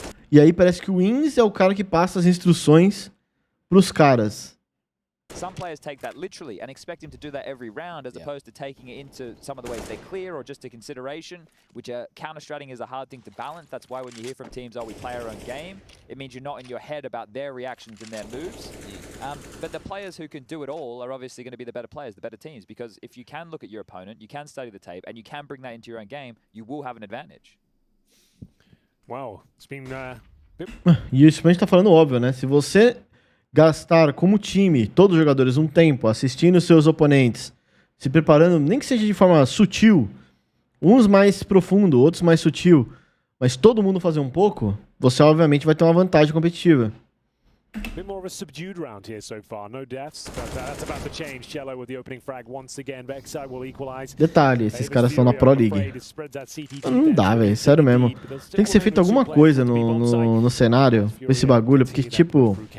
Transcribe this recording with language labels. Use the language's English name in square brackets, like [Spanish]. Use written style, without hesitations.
[Portuguese] E aí parece que o Wins é o cara que passa as instruções pros caras. [English] Some players take that literally and expect him to do that every round, as opposed to taking it into some of the ways they clear or just a consideration, which counter-stratting is a hard thing to balance. That's why when you hear from teams, we play our own game, it means you're not in your head about their reactions and their moves. But the players who can do it all are obviously going to be the better players, the better teams, because if you can look at your opponent, you can study the tape, and you can bring that into your own game, you will have an advantage. Wow, it's been... [Portuguese] E o Sponge tá falando óbvio, né? Se você gastar como time, todos os jogadores, um tempo assistindo seus oponentes, se preparando, nem que seja de forma sutil, uns mais profundo, outros mais sutil, mas todo mundo fazer um pouco, você obviamente vai ter uma vantagem competitiva. [English] A bit more of a subdued round here so far. No deaths, but that's about to change. Cello with the opening frag once again. Backside will equalize. [Portuguese] Detalhe, esses caras estão na Pro League. Não dá, velho. Sério mesmo. Tem que ser feito alguma coisa no cenário com esse bagulho, porque, tipo...